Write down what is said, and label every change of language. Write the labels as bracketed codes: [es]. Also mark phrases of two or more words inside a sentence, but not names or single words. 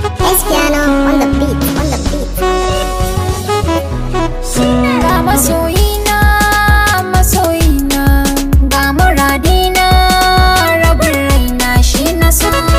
[en] Espiano on the beat, on the beat, on the beat. [ha] Ga masoyina, masoyina, ga muradina, rabin raina shi na so.